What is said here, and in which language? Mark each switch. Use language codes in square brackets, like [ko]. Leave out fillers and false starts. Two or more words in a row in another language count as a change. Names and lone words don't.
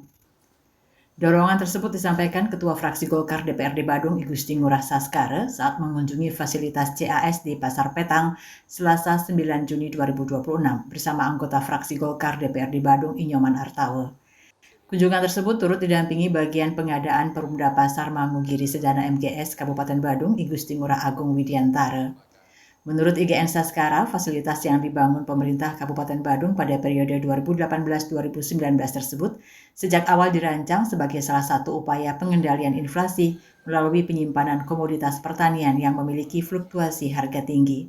[id] Dorongan tersebut disampaikan Ketua Fraksi Golkar DPRD Badung Igusti Ngurah Saskara saat mengunjungi fasilitas CAS di Pasar Petang Selasa 9 Juni 2026 bersama anggota Fraksi Golkar DPRD Badung Inyoman Artawe. Kunjungan tersebut turut didampingi bagian pengadaan Perumda Pasar Mangugiri Sedana MGS Kabupaten Badung Igusti Ngurah Agung Widiantara. Menurut IGN Saskara, fasilitas yang dibangun pemerintah Kabupaten Badung pada periode 2018-2019 tersebut sejak awal dirancang sebagai salah satu upaya pengendalian inflasi melalui penyimpanan komoditas pertanian yang memiliki fluktuasi harga tinggi.